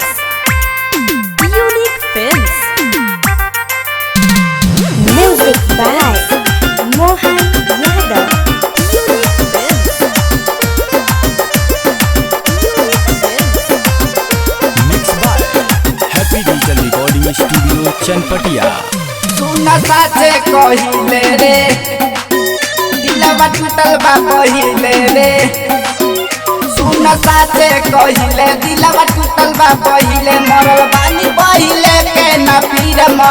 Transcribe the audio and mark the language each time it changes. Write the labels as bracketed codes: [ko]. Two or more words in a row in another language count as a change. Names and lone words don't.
[en] Unique Films. Music by Mohan Yadav. Unique Films. Unique Films. Mixed by Happy Digital Recording Studio Chanpatia. [bho] सुना साचे कहिले रे दिलवा टूटल बा पहिले रे सुना साचे कहिले दिलवा टूटल बा पहिले मरल बानी पहिले के ना फिर